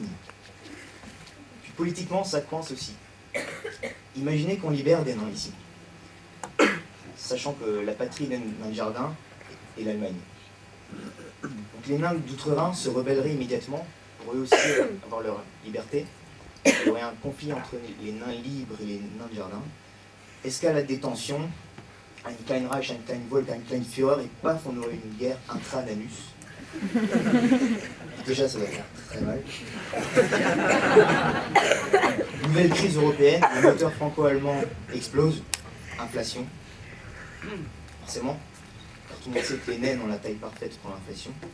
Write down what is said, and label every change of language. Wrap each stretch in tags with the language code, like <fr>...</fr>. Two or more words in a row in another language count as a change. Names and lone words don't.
<fr>Puis politiquement, ça coince aussi. Imaginez qu'on libère des nains ici, sachant que la patrie des nains de jardin est l'Allemagne. Donc les nains d'outre-Rhin se rebelleraient immédiatement pour eux aussi avoir leur liberté. Il y aurait un conflit entre les nains libres et les nains de jardin. Escalade des tensions,</fr> <de>ein klein Reich, ein klein Volk, ein klein Führer,</de> <fr>et paf, on aurait une guerre intra-anus. Déjà, ça va faire très mal. Nouvelle crise européenne, le moteur franco-allemand explose, inflation. Forcément, car tout le monde sait que les naines ont la taille parfaite pour l'inflation.</fr>